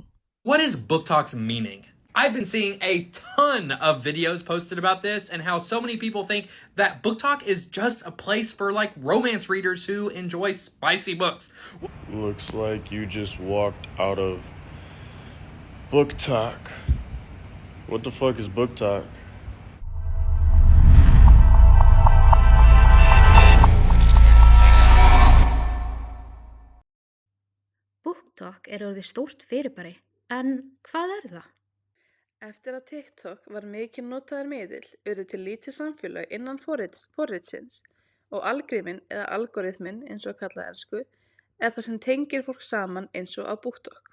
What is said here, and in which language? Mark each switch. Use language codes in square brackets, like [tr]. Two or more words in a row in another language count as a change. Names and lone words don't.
[en] What is Book Talk's meaning? I've been seeing a ton of videos posted about this and how so many people think that Book Talk is just a place for like romance readers who enjoy spicy books. Looks like you just walked out of Book Talk. What the fuck is Book Talk? [is] BookTok orðið stórt fyrirbæri, en hvað það? Eftir að TikTok var mikið notaður miðill urðu til lítið samfélög innan forritsins og algríminn eða algoritminn eins og kallað ensku er það sem tengir fólk saman eins og á BookTok.